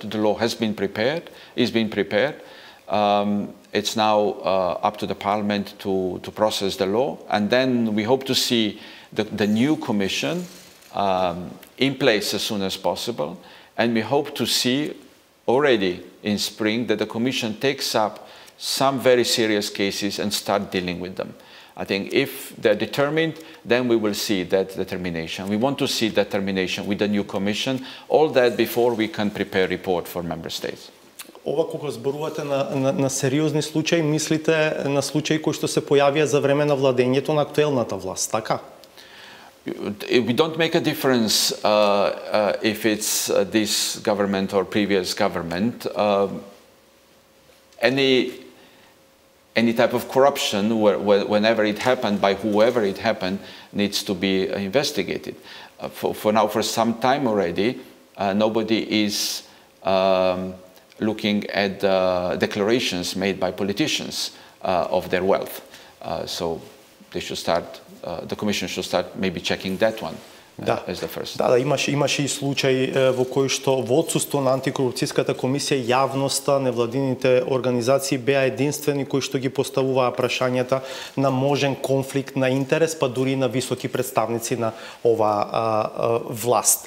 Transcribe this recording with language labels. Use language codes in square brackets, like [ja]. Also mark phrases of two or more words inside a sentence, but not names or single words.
[en] The law has been prepared, is being prepared. It's now up to the Parliament to process the law, and then we hope to see the new Commission in place as soon as possible, and we hope to see already in spring that the Commission takes up some very serious cases and start dealing with them. I think if they're determined, then we will see that determination. We want to see determination with the new Commission, all that before we can prepare a report for Member States. [mk] Ова кога зборувате на сериозни случаи, мислите на случаи кои што се појавија за време на владењето на актуелната власт, така? [en] We don't make a difference if it's this government or previous government. Any type of corruption, whenever it happened, by whoever it happened, needs to be investigated. For now, for some time already, nobody is looking at declarations made by politicians of their wealth. So they should start. The Commission should start maybe checking that one as the first. [mk] Да, имаше и случаи во кои што во отсуство на антикорупцијската комисија јавноста, невладините организации беа единствени кои што ги поставуваа прашањата на можен конфликт на интерес, па дури на високи представници на ова власт.